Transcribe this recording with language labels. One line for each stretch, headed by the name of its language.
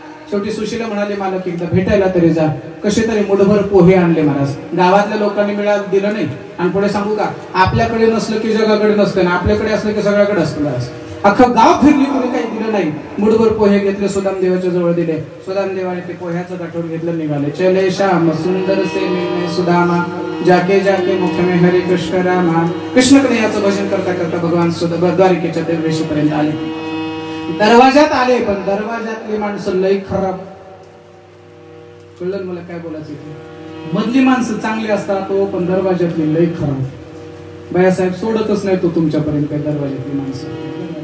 Marathi: शेवटी सुशीला म्हणाले, मालक एकदा भेटायला तरी जा. कसे तरी मुठभर पोहे आणले महाराज, गावातल्या लोकांनी दिलं नाही. आणि पुढे सांगू का, आपल्याकडे नसलं की जगाकडे नसतं ना, आपल्याकडे असलं की सगळ्याकडे असतं महाराज. अख्खं गाव फिरली, कोणी काही दिलं नाही. मुठभर पोहे घेतले, सुदाम देवाच्या जवळ दिले. सुदाम देवाने ते पोह्याचं गाठोड घेतलं, निघाले.
Hindi: चले श्याम सुंदर से मिलने सुदामा, जाके जाके मुख में हरे कृष्ण रामा.
Marathi: कृष्ण कन्हैयाचं भजन करता करता भगवान द्वारिकेच्या देवरेशीपर्यंत आले. दरवाजात आले, पण दरवाजातली माणसं लई खराब. कळलं मला काय बोलायचं, मधली माणसं चांगली असतात तो, पण दरवाजातली लई खराब. बायासाहेब सोडतच नाही तो तुमच्यापर्यंत काही दरवाजातली माणसं.